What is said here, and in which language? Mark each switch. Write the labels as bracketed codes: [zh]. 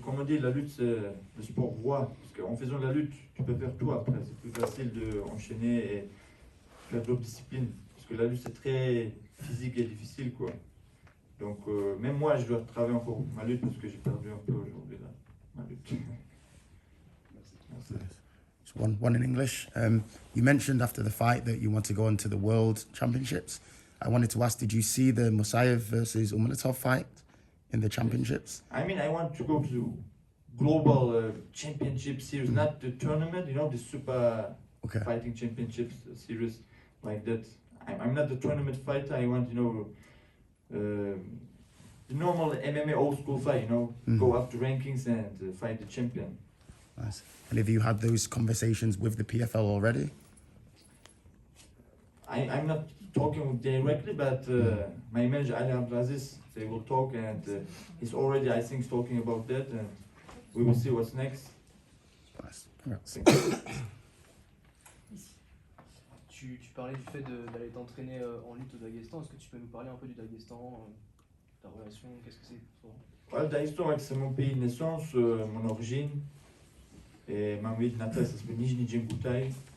[fr] Comme on dit, la lutte c'est le sport roi, parce qu'en faisant la lutte, tu peux faire tout après. C'est plus facile d'enchaîner et faire d'autres disciplines, parce que la lutte c'est très physique et difficile quoi. Donc même moi, je dois travailler encore ma lutte parce que j'ai perdu un peu aujourd'hui là, ma lutte. Merci. [en] Just one in English. You mentioned after the fight that you want to go on to the World Championships. I wanted to ask, did you see the Musayev versus Umanatov fight in the championships? I mean, I want to go to global championship series, not the tournament, the super Okay. fighting championships series like that. I'm not the tournament fighter. I want, the normal MMA old school fight, go up to rankings and fight the champion. Nice. And have you had those conversations with the PFL already? I'm not talking directly, but my manager Ali Abdelaziz, they will talk, and he's already, I think, talking about that, and we will see what's next. Nice. Congrats. [fr] Tu parlais du fait d'aller t'entraîner en lutte au Daghestan. Est-ce que tu peux nous parler un peu du Daghestan, ta relation, qu'est-ce que c'est pour toi? Le Daghestan, c'est mon pays de naissance, mon origine. Et ma ville natale, ça s'appelle Nijni Djemboutai.